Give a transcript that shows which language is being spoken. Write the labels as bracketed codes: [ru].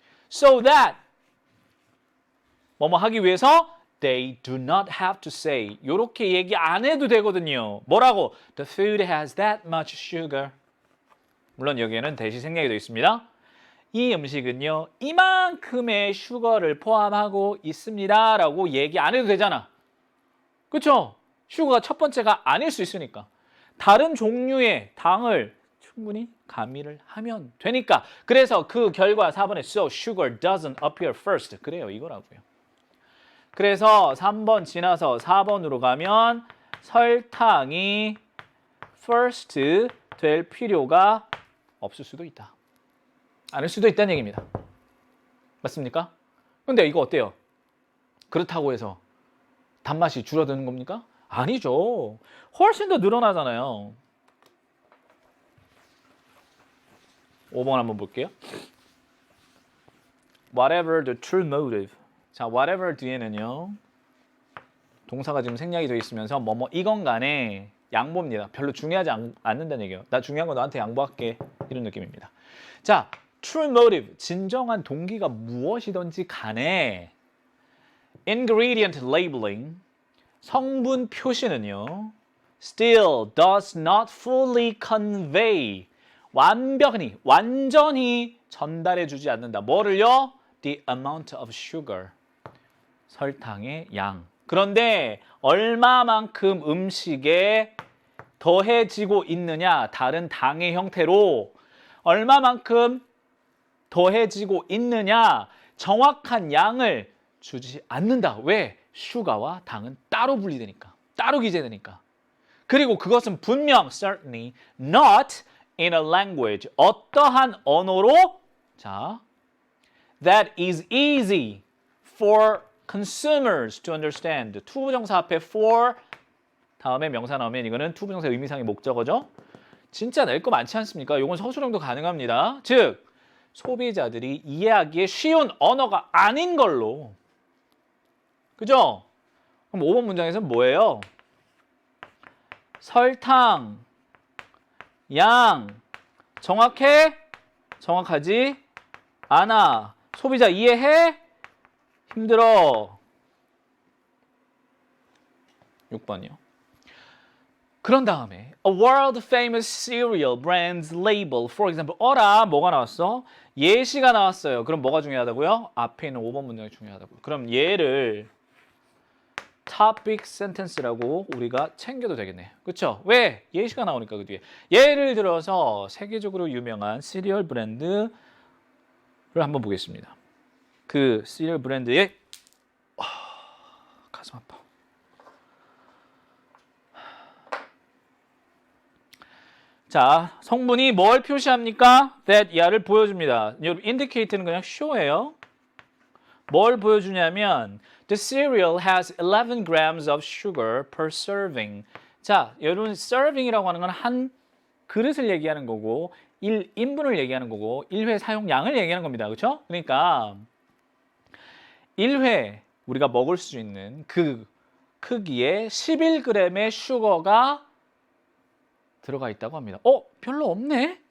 [en] So that [ko] 뭐뭐 하기 위해서 [en] they do not have to say, [ko] 이렇게 얘기 안 해도 되거든요. 뭐라고? [en] The food has that much sugar. [ko] 물론 여기에는 대시 생략이 되어 있습니다. 이 음식은요, 이만큼의 슈거를 포함하고 있습니다 라고 얘기 안 해도 되잖아. 그렇죠? 슈거가 첫 번째가 아닐 수 있으니까. 다른 종류의 당을 충분히 가미를 하면 되니까. 그래서 그 결과 4번에 [en] so sugar doesn't appear first. [ko] 그래요, 이거라고요. 그래서 3번 지나서 4번으로 가면 설탕이 first 될 필요가 없을 수도 있다. 않을 수도 있다는 얘기입니다. 맞습니까? 근데 이거 어때요? 그렇다고 해서 단맛이 줄어드는 겁니까? 아니죠. 훨씬 더 늘어나잖아요. 5번 한번 볼게요. [en] Whatever the true motive. [ko] 자, whatever 뒤에는요. 동사가 지금 생략이 되어 있으면서 뭐뭐 이건 간에 양보입니다. 별로 중요하지 않는다는 얘기예요. 나 중요한 거 너한테 양보할게. 이런 느낌입니다. 자, [en] true motive, [ko] 진정한 동기가 무엇이든지 간에 [en] ingredient labeling, [ko] 성분 표시는요. [en] still does not fully convey, [ko] 완전히 전달해 주지 않는다. 뭐를요? [en] the amount of sugar, [ko] 설탕의 양. 그런데 얼마만큼 음식에 더해지고 있느냐, 다른 당의 형태로 얼마만큼 더해지고 있느냐, 정확한 양을 주지 않는다. 왜? 슈가와 당은 따로 분리되니까, 따로 기재되니까. 그리고 그것은 분명 [en] certainly not in a language, [ko] 어떠한 언어로, 자, [en] that is easy for consumers to understand. [ko] 투부정사 앞에 for 다음에 명사 나오면 이거는 투부정사 의미상의 목적어죠. 진짜 낼 거 많지 않습니까? 이건 서술형도 가능합니다. 즉, 소비자들이 이해하기에 쉬운 언어가 아닌 걸로. 그죠? 그럼 5번 문장에서는 뭐예요? 설탕, 양, 정확해? 정확하지 않아. 소비자 이해해? 힘들어. 6번이요. 그런 다음에 [en] a world famous cereal brand's label, for example, [ko] 어라 뭐가 나왔어? 예시가 나왔어요. 그럼 뭐가 중요하다고요? 앞에 있는 5번 문장이 중요하다고요. 그럼 얘를 topic sentence라고 우리가 챙겨도 되겠네요. 그렇죠? 왜? 예시가 나오니까 그 뒤에. 예를 들어서 세계적으로 유명한 시리얼 브랜드를 한번 보겠습니다. 그 시리얼 브랜드의 가슴 아파. 자, 성분이 뭘 표시합니까? that 야를 보여줍니다. 여러분 indicate는 그냥 show예요. 뭘 보여주냐면 [en] the cereal has 11 grams of sugar per serving. [ko] 자, 여러분 serving이라고 하는 건 한 그릇을 얘기하는 거고 1인분을 얘기하는 거고 1회 사용량을 얘기하는 겁니다. 그렇죠? 그러니까 1회 우리가 먹을 수 있는 그 크기에 11g의 슈거가 들어가 있다고 합니다. 별로 없네?